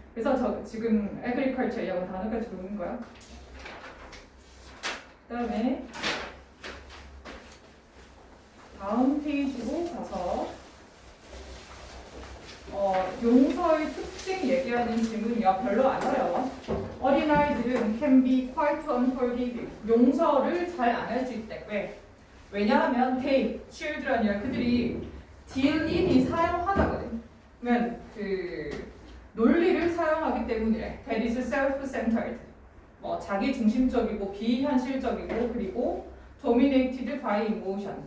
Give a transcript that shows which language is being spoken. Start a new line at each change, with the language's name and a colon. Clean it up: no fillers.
Korean: 그래서 저 지금 agriculture이라고 단어까지 부르는 거야. 그 다음에 다음 페이지로 가서 용서의 특징 얘기하는 질문이야. 별로 안 어려워. 어린아이들은
English: can be quite unforgiving.
Korean: 용서를 잘 안 할 수 있대. 왜? 왜냐하면 they, children이야. 그들이 deal in이 사용하다거든. 그러면 논리를 사용하기 때문이래.
English: That is self-centered.
Korean: 자기 중심적이고 비현실적이고, 그리고
English: dominated by emotion.